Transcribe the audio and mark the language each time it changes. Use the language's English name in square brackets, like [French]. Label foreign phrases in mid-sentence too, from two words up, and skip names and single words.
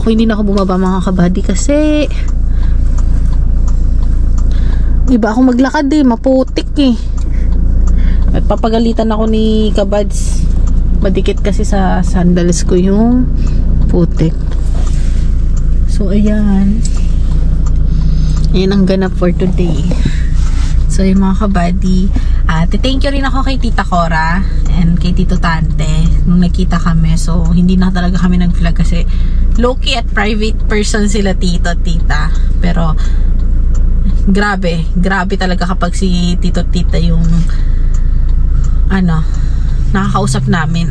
[Filipino] Ako hindi na ako bumaba mga kabady kasi iba ako maglakad eh, maputik eh. At papagalitan ako ni Kabads. Madikit kasi sa sandals ko yung putik. So, ayan. Ayan ang ganap [English] for today. [Filipino] So, yung mga kabady, [English] thank you [Filipino] rin ako kay Tita Cora and kay Tito Tante nung nakita kami. So, hindi na talaga kami nag-vlog kasi low-key at [English] private person [Filipino] sila Tito at Tita. Pero, grabe talaga kapag si Tito at Tita yung nakakausap namin.